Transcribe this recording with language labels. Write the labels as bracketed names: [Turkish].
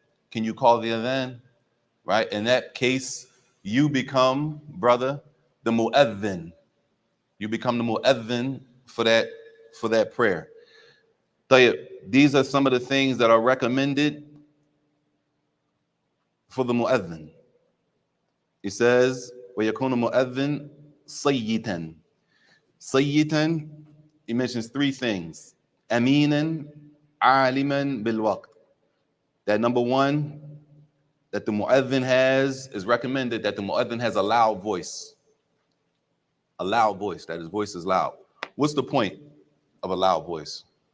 [English] Can you call the adhan? Right? In that case, you become, brother, the mu'adhin. You become the mu'adhin for that prayer. These are some of the things that are recommended for the mu'adhin. He says, [Arabic] وَيَكُونُ مُؤَذِّن صَيِّتًا. [English] صَيِّتًا, he mentions three things. [Arabic] أَمِينًا عَالِمًا بِالْوَقْتِ. [English] That number one, that the mu'adhin is recommended that the mu'adhin has a loud voice. A loud voice, that his voice is loud. What's the point of a loud voice?